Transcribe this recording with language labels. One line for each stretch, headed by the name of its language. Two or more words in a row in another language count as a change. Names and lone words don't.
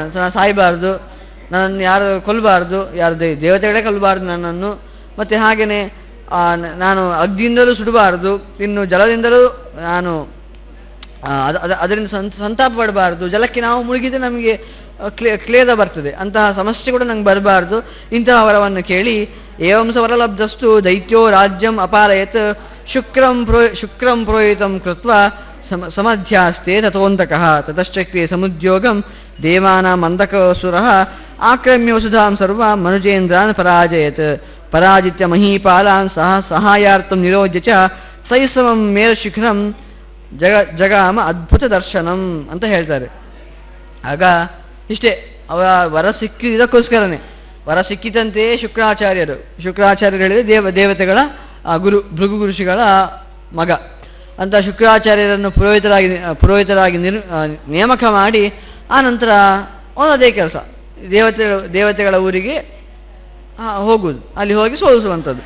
Kannada: ನಾನು ಸಾಯಬಾರ್ದು, ನನ್ನನ್ನು ಯಾರು ಕೊಲ್ಲಬಾರ್ದು, ಯಾರು ದೇವತೆಗಳೇ ಕೊಲ್ಲಬಾರ್ದು ನನ್ನನ್ನು, ಮತ್ತು ಹಾಗೆಯೇ ನಾನು ಅಗ್ನಿಯಿಂದಲೂ ಸುಡಬಾರ್ದು, ಇನ್ನು ಜಲದಿಂದಲೂ ನಾನು ಅದರಿಂದ ಸಂತಾಪ ಪಡಬಾರ್ದು, ಜಲಕ್ಕೆ ನಾವು ಮುಳುಗಿದ್ರೆ ನಮಗೆ ಕ್ಲೇದ ಬರ್ತದೆ, ಅಂತಹ ಸಮಸ್ಯೆ ಕೂಡ ನಂಗೆ ಬರಬಾರ್ದು. ಇಂತಹ ವರವನ್ನು ಕೇಳಿ
Sanskrit: ಏವಂಸ ವರಲಬ್ಧಸ್ತು ದೈತ್ಯೋ ರಾಜ್ಯಂ ಅಪಾರಯತ್ ಶುಕ್ರಂ ಪ್ರೋಯಿತಂ ಕೃತ್ವ ಸಮಧ್ಯಾಸ್ತೆ ತಥೋಂತಕಃ ತತಶ್ಚಕ್ರೆ ಸಮುದ್ಯೋಗಂ ದೇವಾನಾಂ ಅಂಧಕಸುರಃ ಆಕ್ರಮ್ಯ ವಸುಧಾಂ ಸರ್ವಾಂ ಮನುಜೇಂದ್ರಾನ್ ಪರಾಜಯತ್ ಪರಾಜಿತ್ಯ ಮಹೀಪಾಲಾನ್ ಸಹಾಯಾರ್ಥಂ ನಿರೋಧ್ಯ ಚ ಸೈಸಮಂ ಮೇರುಶಿಖರಂ ಜಗಾಮ ಅದ್ಭುತ ದರ್ಶನಂ
Kannada: ಅಂತ ಹೇಳ್ತಾರೆ. ಆಗ ಇಷ್ಟೇ, ಅವರ ವರ ಸಿಕ್ಕಿ ಇದಕ್ಕೋಸ್ಕರನೇ ವರ ಸಿಕ್ಕಿತಂತೆ ಶುಕ್ರಾಚಾರ್ಯರು ಹೇಳಿದರೆ ದೇವತೆಗಳ ಭೃಗು ಋಷಿಗಳ ಮಗ ಅಂತ ಶುಕ್ರಾಚಾರ್ಯರನ್ನು ಪುರೋಹಿತರಾಗಿ ನೇಮಕ ಮಾಡಿ, ಆ ನಂತರ ಒಂದದೇ ಕೆಲಸ, ದೇವತೆಗಳ ಊರಿಗೆ ಹೋಗುವುದು, ಅಲ್ಲಿ ಹೋಗಿ ಸೋಲಿಸುವಂಥದ್ದು.